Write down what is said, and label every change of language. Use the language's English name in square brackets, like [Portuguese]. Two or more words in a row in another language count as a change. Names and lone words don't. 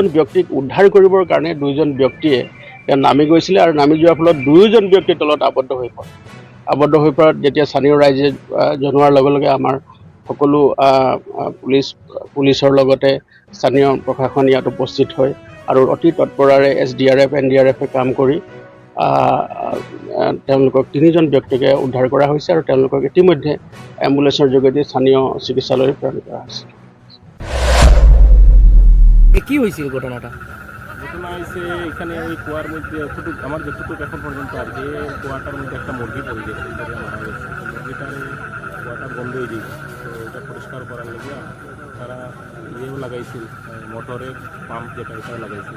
[Assamese] ব্যক্তিক উদ্ধাৰ কৰিবৰ কাৰণে 2জন ব্যক্তিয়ে নামি গৈছিলে আৰু নামি যোৱাৰ ফলত 2জন ব্যক্তি তলত আবদ্ধ হৈ পৰাত যেতিয়া স্থানীয় ৰাইজে জনোৱাৰ লগে লগে আমাৰ সকলো পুলিচৰ লগতে স্থানীয় প্ৰশাসন ইয়াত উপস্থিত হয় আৰু অতি তৎপৰাৰে এছডিআৰএফ এনডিআৰএফে কাম কৰি তেওঁলোকক 3জন ব্যক্তিকে উদ্ধাৰ কৰা হৈছে আৰু তেওঁলোকক ইতিমধ্যে এম্বুলেঞ্চৰ যোগেদি স্থানীয় চিকিৎসালয়লৈ প্ৰেৰণ কৰা হৈছে। [Bangla] কি হয়েছিল ঘটনাটা? ঘটনা হয়েছে এখানে ওই কুয়ার মধ্যে আমার যতটুকু এখন পর্যন্ত আর কি, কুয়াটার মধ্যে একটা মুরগি পড়ে গেছে, মারা গেছে। মুরগিটারে কুয়াটা বন্ধ হয়ে দিয়েছে, তো এটা পরিষ্কার করার লেগে তারা ইয়েও লাগাইছিল, মোটরের পাম্প যেটা এটা লাগাইছিল।